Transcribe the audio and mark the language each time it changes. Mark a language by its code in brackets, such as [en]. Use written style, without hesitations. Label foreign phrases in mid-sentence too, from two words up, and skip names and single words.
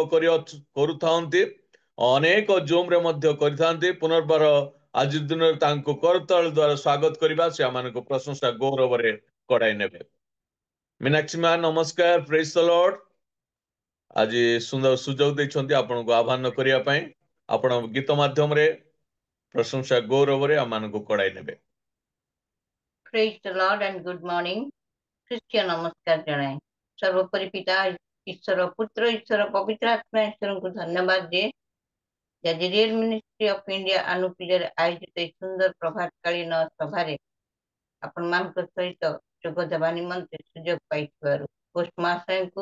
[or] କରୁଥାନ୍ତି ଅନେକ ଜୁମ୍ରେ ମଧ୍ୟ କରିଥାନ୍ତି ପୁନର୍ବାର ଆଜି ଦିନରେ ତାଙ୍କୁ କରତାଳ ଦ୍ୱାରା ସ୍ୱାଗତ କରିବା ସେ ଆମମାନଙ୍କୁ ପ୍ରଶଂସା ଗୌରବରେ କଡ଼ାଇ ନେବେ ମୀନାକ୍ଷୀ ମା ନମସ୍କାର [en] Praise the Lord [or] ଆଜି ସୁନ୍ଦର ସୁଯୋଗ ଦେଇଛନ୍ତି ଆପଣଙ୍କୁ ଆହ୍ୱାନ କରିବା ପାଇଁ ଆପଣ ଗୀତ ମାଧ୍ୟମରେ ପ୍ରଶଂସା ଗୌରବରେ ଆମମାନଙ୍କୁ କଡ଼ାଇ ନେବେ [en] Praise the Lord and good morning. [or] ଖ୍ରୀଷ୍ଟିୟ ନମସ୍କାର ଜଣାଏ ସର୍ବୋପରି ପିତା ଈଶ୍ୱର ପୁତ୍ର ଈଶ୍ୱର ପବିତ୍ର ଆତ୍ମା ଈଶ୍ୱରଙ୍କୁ ଧନ୍ୟବାଦ ଦିଏ ଆଜି ରିଏଲ ମିନିଷ୍ଟ୍ରି ଅଫ ଇଣ୍ଡିଆ ଆନୁକୂଲ୍ୟରେ ଆୟୋଜିତ ଏହି ସୁନ୍ଦର ପ୍ରଭାତକାଳୀନ ସଭାରେ ଆପଣମାନଙ୍କ ସହିତ ଯୋଗ ଦେବା ନିମନ୍ତେ ସୁଯୋଗ ପାଇଥିବାରୁ ପୋଷ୍ଟ ମହାଶୟଙ୍କୁ